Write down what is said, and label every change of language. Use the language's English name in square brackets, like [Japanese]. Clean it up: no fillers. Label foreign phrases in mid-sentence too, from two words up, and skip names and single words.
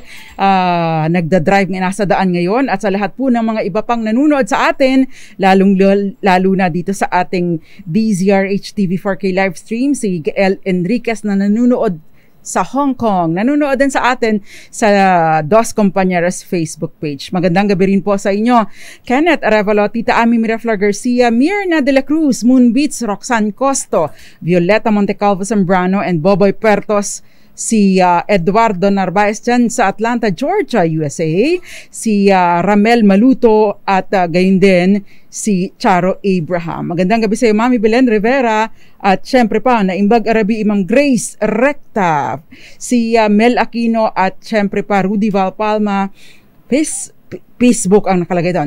[Filipino] Nagda-drive nga nasa daan ngayon at sa lahat po ng mga iba pang nanonood sa atin, lalo na dito sa ating DZRH TV 4K [English] live stream, [Filipino] si Gael Enriquez na nanonood sa Hong Kong. Nanonood din sa atin sa Dos Compañeras Facebook page. Magandang gabi rin po sa inyo. Kenneth Arevalo, Tita Ami Miraflor Garcia, Mirna de la Cruz, Moonbeats, Roxanne Costo, Violeta Montecalvo Zambrano, and Boboy Pertos, si Eduardo Narvaez dyan sa Atlanta, Georgia, USA, si Ramel Maluto at gayon din si Charo Abraham. Magandang gabi sa iyo, Mami Belen Rivera at syempre pa, [Iloko] Naimbag Arabi, [Filipino] Imam Grace Recta, si Mel Aquino at syempre pa, Rudy Valpalma, Facebook ang nakalagay doon.